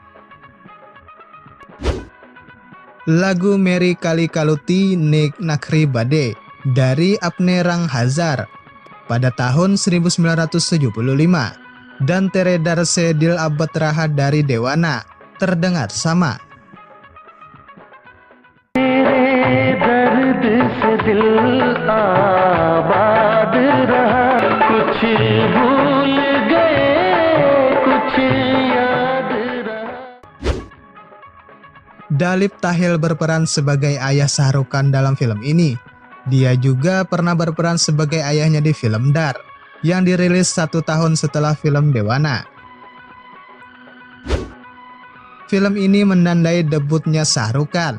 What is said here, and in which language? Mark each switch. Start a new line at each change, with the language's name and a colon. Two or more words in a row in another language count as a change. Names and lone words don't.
Indonesian: Lagu Meri Kali Kaluti Nek Nakri Bade dari Apne Rang Hazar pada tahun 1975 dan Teredar Se Dil Abad Rahat dari Dewana terdengar sama.
Hindi: दर्द से दिल आबाद रहा कुछ भूल गए कुछ याद रहा.
Indonesian: Dalip Tahil berperan sebagai ayah Shah Rukh Khan dalam film ini. Dia juga pernah berperan sebagai ayahnya di film Dar yang dirilis 1 tahun setelah film Dewana. Film ini menandai debutnya Shah Rukh Khan.